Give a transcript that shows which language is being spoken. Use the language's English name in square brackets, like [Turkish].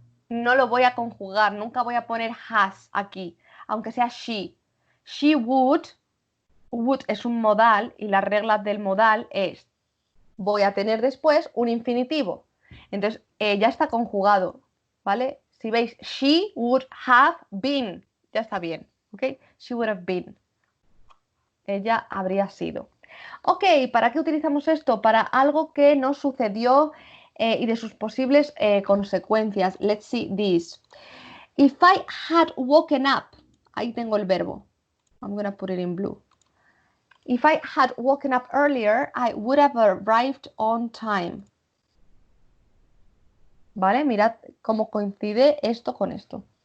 [Spanish] No lo voy a conjugar. Nunca voy a poner has aquí. Aunque sea she. She would. Would es un modal y las reglas del modal es voy a tener después un infinitivo. Entonces, ya está conjugado, ¿vale? Si veis, [English] she would have been. [Spanish] Ya está bien, ¿ok? [English] She would have been. [Spanish] Ella habría sido. Ok, ¿para qué utilizamos esto? Para algo que no sucedió y de sus posibles consecuencias. [English] Let's see this. If I had woken up, [Spanish] ahí tengo el verbo. [English] I'm going to put it in blue. If I had woken up earlier, I would have arrived on time. [Spanish] ¿Vale? Mirad cómo coincide esto con esto.